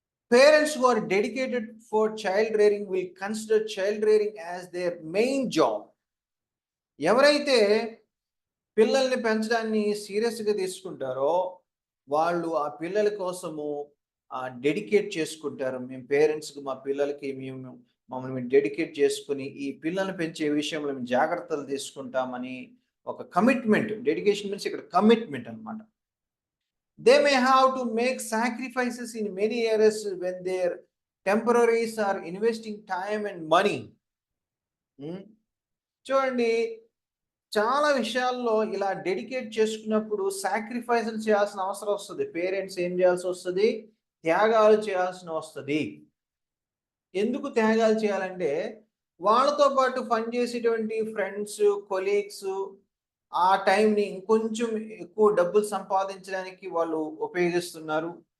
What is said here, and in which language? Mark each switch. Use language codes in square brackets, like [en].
[en] Parents who are dedicated for child rearing will consider child rearing as their main job. [te] ఎవరైతే పిల్లల్ని పెంచడాన్ని సీరియస్‌గా తీసుకుంటారో, వాళ్ళు ఆ పిల్లల కోసము డెడికేట్ చేసుకుంటారు. మేము పేరెంట్స్‌కి మా పిల్లలకి మమ్మల్ని మేము డెడికేట్ చేసుకొని, ఈ పిల్లల్ని పెంచే విషయంలో మేము జాగ్రత్తలు తీసుకుంటామని ఒక కమిట్మెంట్. [en] dedication means [te] ఇక్కడ కమిట్మెంట్ అన్నమాట. [en] They may have to make sacrifices in many areas when their temporaries are investing time and money. [te] చూడండి, చాలా విషయాల్లో ఇలా డెడికేట్ చేసుకున్నప్పుడు సాక్రిఫైస్‌లు చేయాల్సిన అవసరం వస్తది. పేరెంట్స్ ఏం చేయాల్సి వస్తది? త్యాగాలు చేయాల్సిన వస్తది. ఎందుకు త్యాగాలు చేయాలంటే, వాళ్ళతో పాటు పనిచేసేటువంటి ఫ్రెండ్స్, కొలీగ్స్ ఆ టైంని ఇంకొంచెం ఎక్కువ డబ్బులు సంపాదించడానికి వాళ్ళు ఉపయోగిస్తున్నారు.